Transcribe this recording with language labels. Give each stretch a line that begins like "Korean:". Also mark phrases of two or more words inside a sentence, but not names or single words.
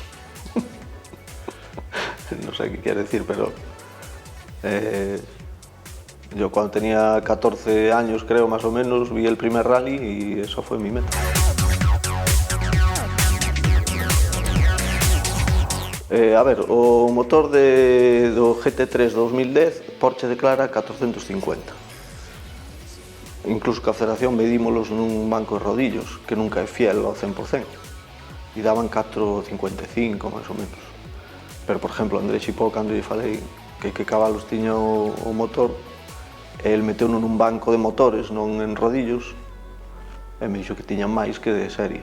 Spanish: No sé qué quiere decir, pero yo cuando tenía 14 años, creo, más o menos, vi el primer rally y eso fue mi meta.
Galician: A ver, o motor do GT3 2010, Porsche declara 450. Incluso que a Federación medímolos nun banco de rodillos, que nunca é fiel ao 100%. E daban 4,55 máis ou menos. Pero, por exemplo, André Xipó, cando lle falei que cabalos tiña o motor, el meteu nun banco de motores, non en rodillos, e me dixo que tiñan máis que de serie.